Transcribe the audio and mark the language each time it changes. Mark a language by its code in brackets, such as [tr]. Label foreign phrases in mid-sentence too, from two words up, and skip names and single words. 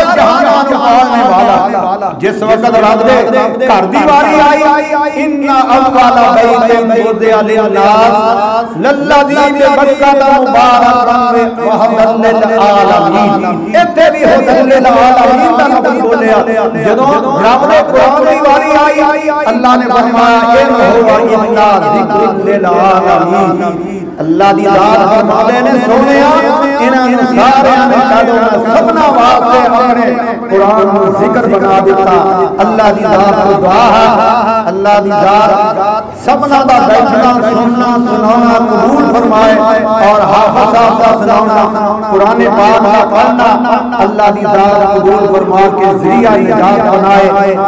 [pa] جہان کو پالنے والا جس وقت رب دے گھر دی باری آئی [ar] ان اول بیت وضع للناس للذی ببکۃ مبارکا وہدی للعالمین [pa] ایتھے بھی [ar] ہدی للعالمین [pa] کا لفظ بولیا جدوں رب دے قرآن دی باری آئی اللہ نے فرمایا [ar] ان هو الا ذکر للعالمین [pa] اللہ دی ذات فرماندے نے سونیا انہاں سارے نے کدوں سبنا واسطے اپنے قرآن کو ذکر بنا دیتا اللہ دی ذات کو دعا ہے اللہ دی ذات سبنا دا بیٹھنا سننا سنانا قبول فرمائے [ur] اور حافظ صاحب کا سنانا قرآن پاک کا پڑھنا [pa] اللہ دی ذات قبول فرما کے ذریعہ نجات بنائے